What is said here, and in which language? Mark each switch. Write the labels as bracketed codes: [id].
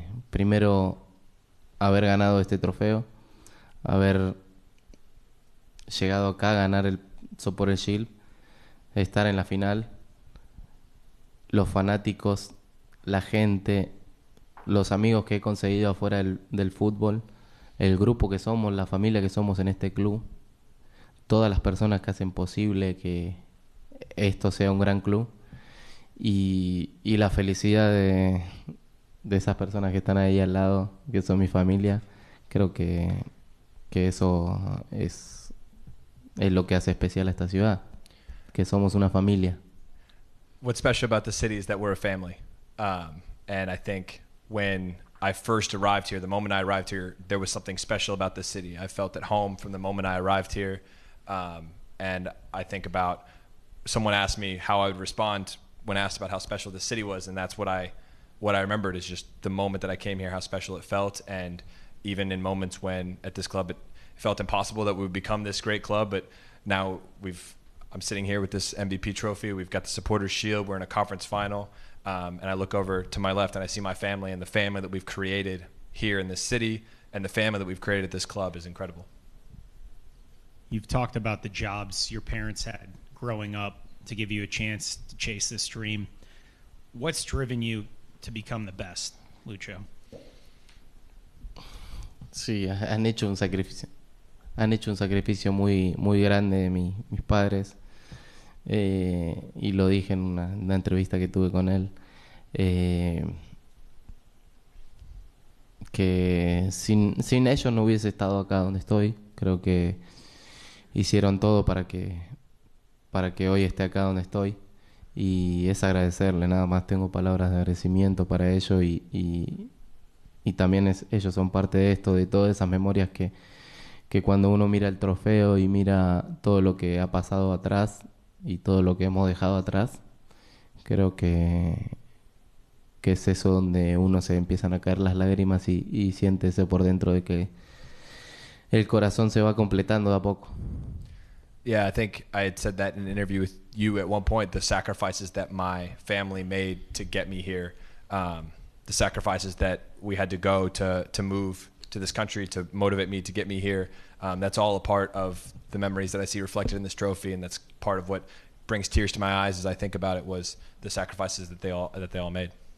[es] Primero, haber ganado este trofeo, haber llegado acá a ganar el Sopor Shield, estar en la final, los fanáticos, la gente, los amigos que he conseguido afuera del fútbol, el grupo que somos, la familia que somos en este club, todas las personas que hacen posible que esto sea un gran club, y la felicidad de esas personas que están ahí al lado, que son mi familia, creo que eso es lo que hace especial a esta ciudad, que somos una familia. [en] What's special about the city is that we're a family. And I think when I first arrived here, the moment I arrived here, there was something special about the city. I felt at home from the moment I arrived here. And I think about someone asked me how I would respond when asked about how special the city was, and that's what I remembered is just the moment that I came here, how special it felt. And even in moments when at this club it felt impossible that we would become this great club, but now I'm sitting here with this MVP trophy. We've got the Supporters Shield. We're in a conference final. And I look over to my left and I see my family, and the family that we've created here in this city and the family that we've created at this club is incredible. You've talked about the jobs your parents had growing up to give you a chance to chase this dream. What's driven you to become the best, Lucho? [es] Sí, han hecho un sacrificio. Han hecho un sacrificio muy, muy grande mis padres. Y lo dije en una entrevista que tuve con él. Que sin ellos no hubiese estado acá donde estoy. Creo que hicieron todo para que hoy esté acá donde estoy. Y es agradecerle, nada más tengo palabras de agradecimiento para ellos. Y también ellos son parte de esto, de todas esas memorias que cuando uno mira el trofeo y mira todo lo que ha pasado atrás y todo lo que hemos dejado atrás, creo que es eso donde uno se empiezan a caer las lágrimas y siente eso por dentro de que el corazón se va completando de a poco. [en] Yeah, I think I had said that in an interview with you at one point, the sacrifices that my family made to get me here, the sacrifices that we had to go to move to this country to motivate me to get me here. That's all a part of the memories that I see reflected in this trophy, and that's part of what brings tears to my eyes as I think about it, was the sacrifices that they all made.